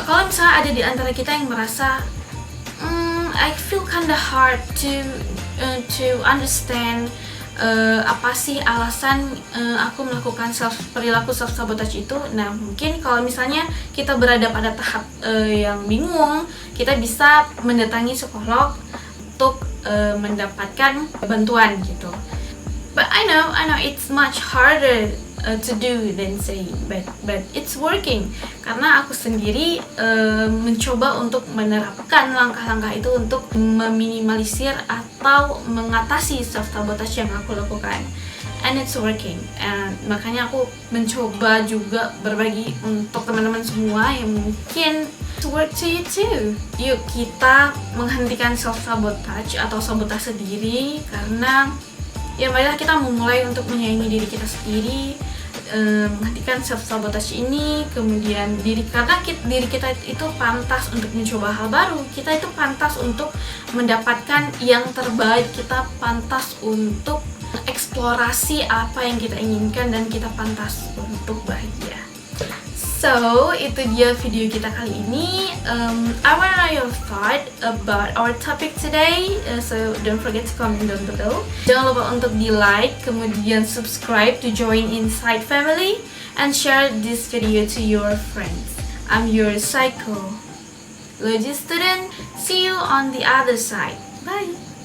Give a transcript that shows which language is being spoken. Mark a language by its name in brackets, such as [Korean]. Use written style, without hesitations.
[Indonesian] Kalau misalnya ada di antara kita yang merasa [English] I feel kinda hard to understand [Indonesian] apa sih alasan aku melakukan perilaku self-sabotage itu. Nah, mungkin kalau misalnya kita berada pada tahap yang bingung, kita bisa mendatangi psikolog untuk mendapatkan bantuan gitu. [English] But I know it's much harder to do than saying, but it's working. [Indonesian] Karena aku sendiri mencoba untuk menerapkan langkah-langkah itu untuk meminimalisir atau mengatasi self-sabotage yang aku lakukan, [English] and it's working. [Indonesian] And makanya aku mencoba juga berbagi untuk teman-teman semua yang mungkin [English] to work to you too. [Indonesian] Yuk kita menghentikan self-sabotage atau sabotase diri, karena ya marilah kita memulai untuk menyayangi diri kita sendiri, menghentikan self-sabotage ini. Kemudian karena diri kita itu pantas untuk mencoba hal baru, kita itu pantas untuk mendapatkan yang terbaik, kita pantas untuk eksplorasi apa yang kita inginkan, dan kita pantas untuk bahagia. So, itu dia video kita kali ini. [English] I wanna know your thought about our topic today. So, don't forget to comment down below. [Indonesian] Jangan lupa untuk di-like, kemudian [English] subscribe to join Insight Family, and share this video to your friends. I'm your psychology student. See you on the other side. Bye!